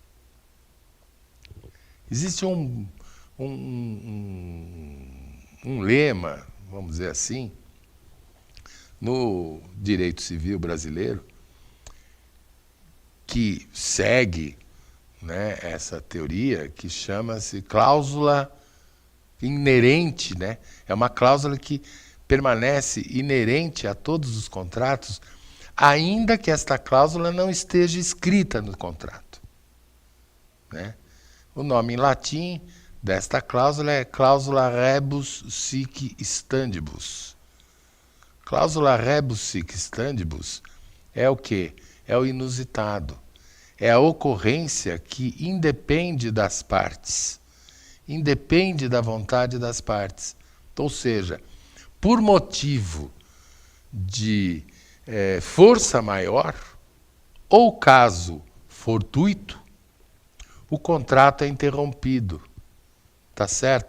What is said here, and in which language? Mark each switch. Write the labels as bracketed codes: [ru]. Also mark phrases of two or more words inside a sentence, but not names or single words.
[pt] Existe um lema, vamos dizer assim, no direito civil brasileiro, que segue, né, essa teoria, que chama-se cláusula inerente, né? É uma cláusula que permanece inerente a todos os contratos, ainda que esta cláusula não esteja escrita no contrato, né? O nome em latim desta cláusula é cláusula [la] rebus sic stantibus. [pt] Cláusula [la] rebus sic stantibus [pt] é o quê? É o inusitado. É a ocorrência que independe das partes, independe da vontade das partes. Ou seja, por motivo de força maior, ou caso fortuito, o contrato é interrompido, tá certo?